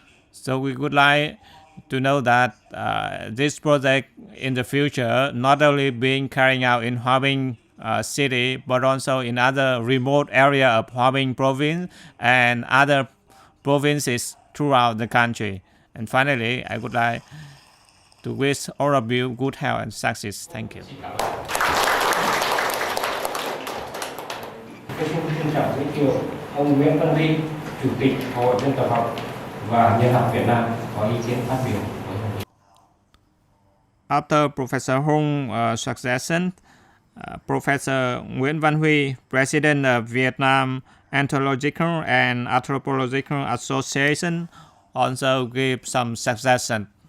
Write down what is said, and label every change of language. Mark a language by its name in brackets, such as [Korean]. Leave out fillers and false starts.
[English] So we would like to know that this project in the future not only being carried out in Hòa Bình city, but also in other remote area of Hòa Bình province and other provinces throughout the country. And finally, I would like to wish all of you good health and success. Thank you. [Vietnamese] Tôi xin trân trọng giới thiệu ông Nguyễn Văn Huy, Chủ tịch Hội Dân tộc học và Nhân học Việt Nam có ý kiến phát biểu. [English] After Professor Hung succession, Professor Nguyễn Văn Huy, President of Vietnam Anthropological and Anthropological Association, also give some suggestion.